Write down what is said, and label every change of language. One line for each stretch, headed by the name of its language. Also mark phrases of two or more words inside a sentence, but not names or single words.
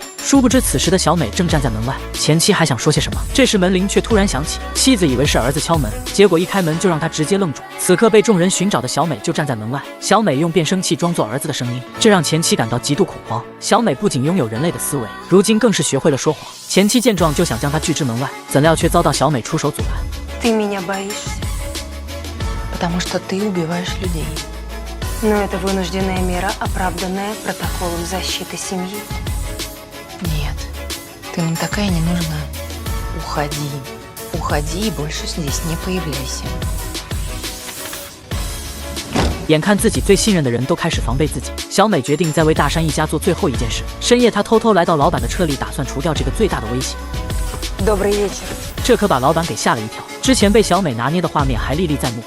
Chinese: 殊不知此时的小美正站在门外，前妻还想说些什么，这时门铃却突然响起，妻子以为是儿子敲门，结果一开门就让她直接愣住。此刻被众人寻找的小美就站在门外，小美用变声器装作儿子的声音，这让前妻感到极度恐慌。小美不仅拥有人类的思维，如今更是学会了说谎。前妻见状就想将她拒之门外，怎料却遭到小美出手阻拦。
Russian: Ты меня боишься? Потому что ты убиваешь людей. Но это вынужденная мера, оправданная протоколом защиты семьи. Нет, ты нам такая не нужна. Уходи. Уходи и больше здесь не появляйся.
Chinese: 眼看自己最信任的人都开始防备自己，小美决定再为大山一家做最后一件事。深夜，她偷偷来到老板的车里，打算除掉这个最大的威胁。
Russian: Добрый вечер.
Chinese: 这可把老板给吓了一跳。之前被小美拿捏的画面还历历在目。